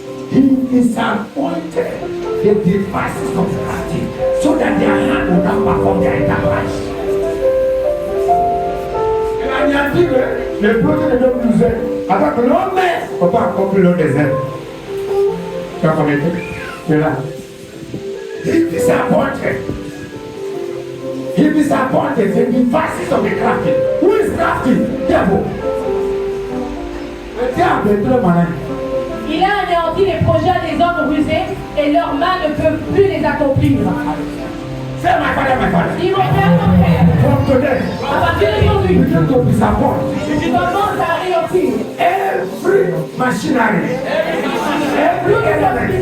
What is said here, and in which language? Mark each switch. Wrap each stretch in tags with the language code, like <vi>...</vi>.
<en>He disappointed the devices of the crafty so that their hand will not perform their enterprise.</en> <fr>Il a dit que les projets de l'homme nous aident avec l'homme, on peut accomplir l'homme des aides. Tu as connecté? Tu es là.</fr> <en>He disappointed. He disappointed the devices of the crafty. Who is crafty? Devil.</en> <fr>Le diable est très malin. Il a anéanti les projets des hommes rusés et leurs mains ne peuvent plus les accomplir.</fr> <en>Say my father, my father.</en> <fr>Dis mon père, mon père.</fr> <en>From today,</en> <fr>À partir d'aujourd'hui,</fr> <en>begin to disappoint</en> <fr>tu commences à anéantir</fr> <en>every machinery, every element,</en>